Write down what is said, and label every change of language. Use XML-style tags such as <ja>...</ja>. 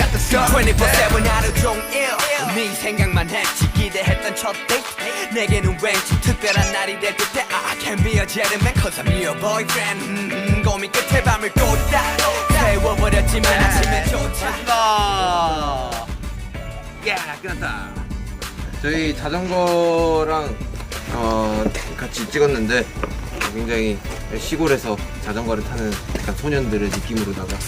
<ko>24/7 하루 종일 네 생각만 했지. 기대했던 첫 데이트 내게는 왠지 특별한 날이 될 듯해.</ko> <en>I can be a gentleman cause I'm your boyfriend.</en> <ko>고민 끝에 밤을 꽂다 세워버렸지만 아침엔 좋다. 끝났다. 저희 자전거랑 같이 찍었는데 굉장히 시골에서 자전거를 타는 약간 소년들의 느낌으로다가</ko>